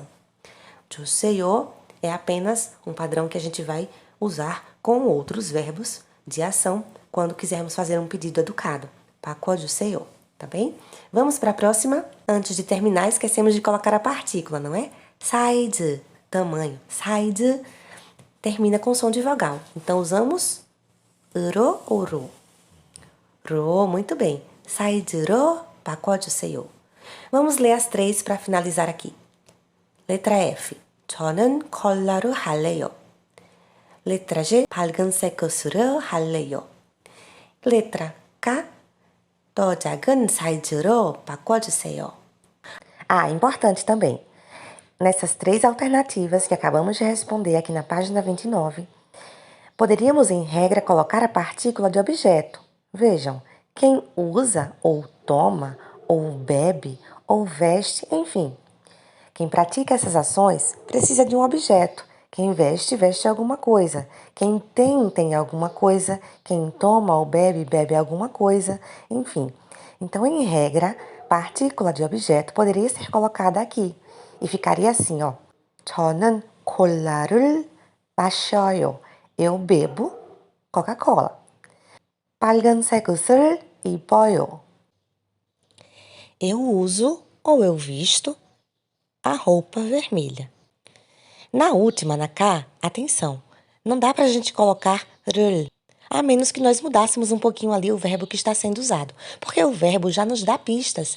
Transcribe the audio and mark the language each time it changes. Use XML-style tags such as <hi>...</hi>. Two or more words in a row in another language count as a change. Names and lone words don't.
<pt>주세요 é apenas um padrão que a gente vai usar com outros verbos de ação quando quisermos fazer um pedido educado. 바꿔주세요, tá bem? Vamos para a próxima? Antes de terminar, esquecemos de colocar a partícula, não é? Size, tamanho. Size termina com som de vogal. Então, usamos 으로 ou 로? 로, muito bem.</pt> <ko>사이즈로 바꿔주세요.</ko> <pt>Vamos ler as três para finalizar aqui. Letra F.</pt> <ko>저는 컬러로 할래요.</ko> <pt>Letra G.</pt> <ko>밝은색 옷으로 할래요.</ko> <pt>Letra K.</pt> <ko>더 작은 사이즈로 바꿔주세요.</ko> <pt>Importante também. Nessas três alternativas que acabamos de responder aqui na página 29, poderíamos, em regra, colocar a partícula de objeto. Vejam, quem usa, ou toma, ou bebe, ou veste, enfim. Quem pratica essas ações precisa de um objeto. Quem veste, veste alguma coisa. Quem tem alguma coisa. Quem toma ou bebe, bebe alguma coisa. Enfim. Então, em regra, partícula de objeto poderia ser colocada aqui. E ficaria assim, ó.</pt> <ko>저는 콜라를 마셔요.</ko> <pt>Eu bebo Coca-Cola.</pt> <ko>빨간색 옷을 입어요.</ko> <pt>Eu uso ou eu visto a roupa vermelha. Na última, na K, atenção, não dá para a gente colocar 를, a menos que nós mudássemos um pouquinho ali o verbo que está sendo usado, porque o verbo já nos dá pistas.</pt>